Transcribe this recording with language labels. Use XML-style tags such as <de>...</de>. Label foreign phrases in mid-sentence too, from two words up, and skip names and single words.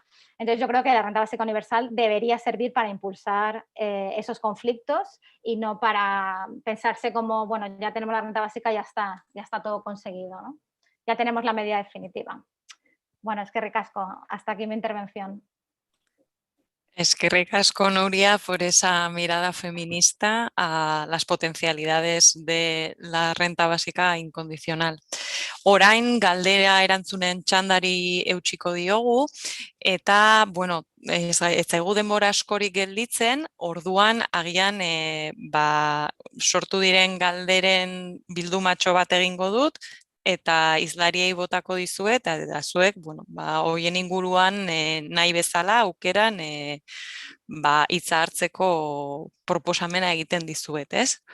<es>Entonces yo creo que la renta básica universal debería servir para impulsar esos conflictos y no para pensarse como, bueno, ya tenemos la renta básica, ya está todo conseguido, ¿no? Ya tenemos la medida definitiva. Bueno, es que ricasco, hasta aquí mi intervención.</es> <eu>Eskerrik asko, Nuria,</eu> <es>por esa mirada feminista a las potencialidades de la renta básica incondicional.</es> <eu>Orain galdera erantzunen txandari eutxiko diogu, eta, bueno, ez zaigu denbora askorik gelditzen, orduan agian sortu diren galderen bildumatxo bat egingo dut, eta hizlariei botako dizuet, eta zuek, bueno, horien inguruan nahi bezala aukeran hitza hartzeko proposamena egiten dizuet, ez?</eu>